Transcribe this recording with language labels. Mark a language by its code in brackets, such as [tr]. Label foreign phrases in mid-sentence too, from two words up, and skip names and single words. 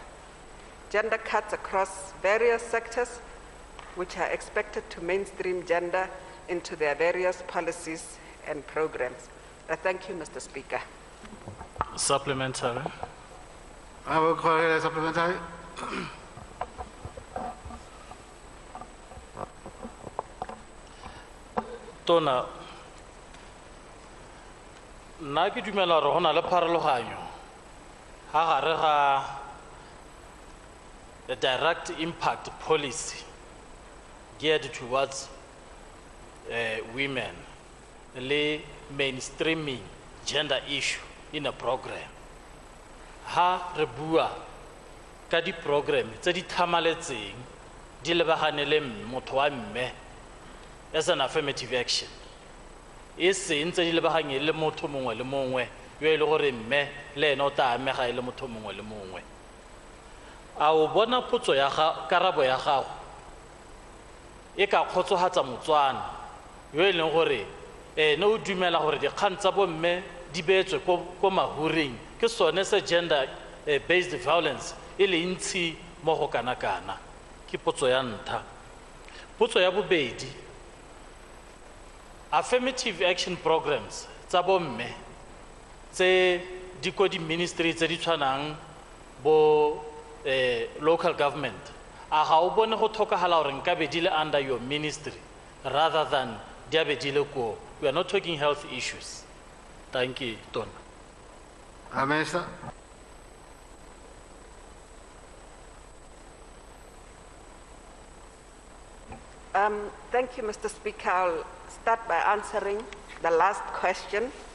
[en] Gender cuts across various sectors which are expected to mainstream gender into their various policies and programs. I thank you, Mr. Speaker. Supplementary. I will call it a supplementary. [tn] Tona, nna ke dumela gore go na le pharologanyo ha gare ga [en] the direct impact policy geared towards women [tn] le [en] mainstreaming gender issue in a program. [tn] Ha re bua ka di program tse di thamaletseng di lebagane le motho wa mme [en] as an affirmative action [tn] e se ntse di lebaganye le motho mongwe le mongwe yo e le gore mme le ene o tla amega e le motho mongwe le mongwe. A o bona potso ya karabo ya gago e ka kgotsofatsa motswana yo e leng gore ne o dumela gore dikgang tsa bomme di beetswe ko mahureng ke sone se [en] gender based violence [tn] e le ntsi mo go kana-kana. Ke potso ya ntlha. Potso ya bobedi, [en] affirmative action programs [tn] tsa bomme tse di ko di ministry tse di tshwanang bo [en] local government, [tn] a ga o bone go tlhokagala gore nka be di le [en] under your ministry rather than [tn] di a be di le ko? [en] We are not talking health issues. Thank you, Tona. Minister. Thank you, Mr. Speaker. I'll start by answering the last question.